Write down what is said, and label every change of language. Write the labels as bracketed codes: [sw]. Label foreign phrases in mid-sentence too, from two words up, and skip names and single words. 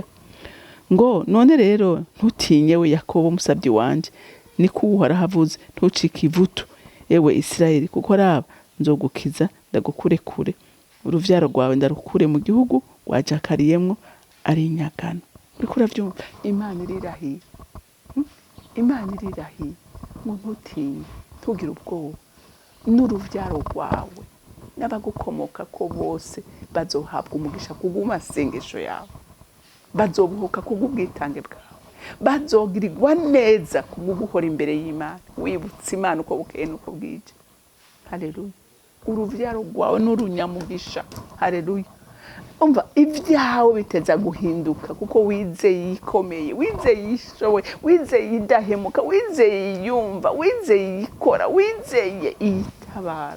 [rn] Ngo none rero ntutinye we Yakobo musabyi wanje, niko Uhoraho avuze, ntucike ivutu ewe Isirayeli, kuko raba nzogukiza ndagukure kure, uruvyaro rwawe ndarukure mu gihugu wajakariyemwo ari inyagano. Uriko uravyumva? Imana irirahiye, Imana irirahiye ngo ntutinye, ntugire ubwoba, n'uruvyaro rwawe n'abagukomoka ko bose bazohabwa umugisha kubw'amasengesho yawe, bazobuhuka kubw'ubwitange bwawe, bazogirirwa neza kubw'uguhora imbere y'Imana wibutsa Imana uko bukeye n'uko bwije. Haleluya. Uruvyaro rwawe n'urunyamugisha. Haleluya. Umva ibyawe biteza guhinduka kuko wizeye ikomeye, wizeye ishowe, wizeye idahemuka, wizeye yumva, wizeye ikora, wizeye itabara.